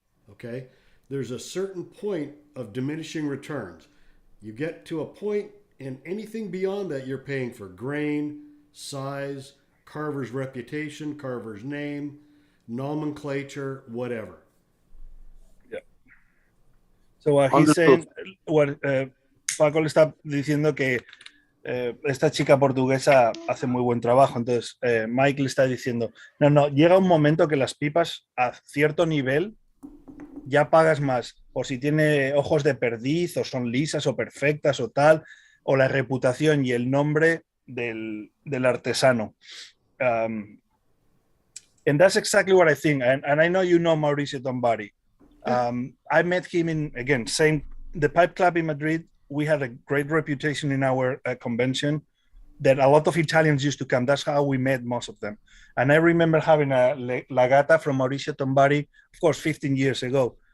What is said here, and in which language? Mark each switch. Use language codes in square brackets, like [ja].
[en] Okay? There's a certain point of diminishing returns. You get to a point, and anything beyond that you're paying for grain, size, carver's reputation, carver's name, nomenclature, whatever. So what he's saying, what [es] Paco le está diciendo que esta chica portuguesa hace muy buen trabajo. Entonces Mike le está diciendo, no, llega un momento que las pipas a cierto nivel ya pagas más, o si tiene ojos de perdiz, o son lisas o perfectas o tal, o la reputación y el nombre del artesano. [en] And that's exactly what I think. And I know you know Mauricio Tombari. I met him in, again, the Pipe Club in Madrid. We had a great reputation in our convention that a lot of Italians used to come. That's how we met most of them. And I remember having a Lagata from Mauricio Tombari, of course, 15 years ago.